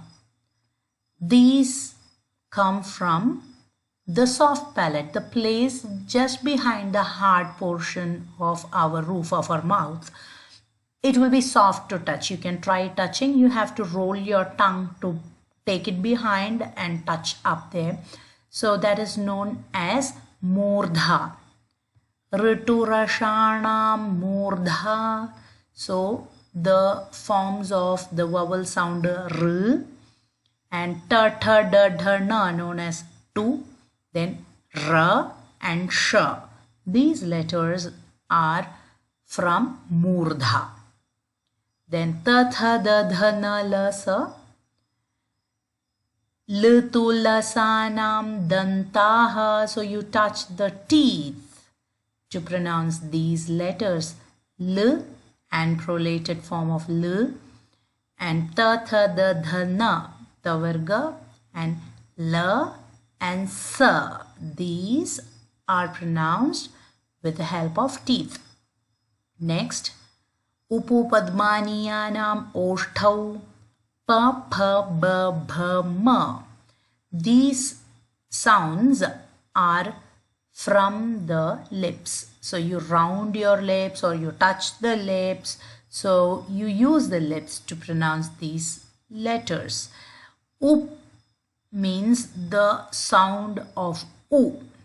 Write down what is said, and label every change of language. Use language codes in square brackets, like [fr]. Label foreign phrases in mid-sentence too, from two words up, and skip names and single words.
[en] These come from the soft palate, the place just behind the hard portion of our roof of our mouth. It will be soft to touch. You can try touching. You have to roll your tongue to take it behind and touch up there. So that is known as murdha. [sa] Riturashanam murdha. [en] So the forms of the vowel sound r and ta, tha, da, dha, na known as tu, then ra and sh. These letters are from murdha. Then ta, tha, da, dha, na, la, sa. [sa] L, tu, la, sa, nam, dantaha. [en] So you touch the teeth to pronounce these letters. L and prolated form of L, and ta, tha, da, dha, na, tavarga, and la and sa. These are pronounced with the help of teeth. Next, [sa] upu padmaniyanam oshtau, [en] pa, pha, ba, bha, ma. These sounds are from the lips. So you round your lips or you touch the lips. So you use the lips to pronounce these letters. Up means the sound of U.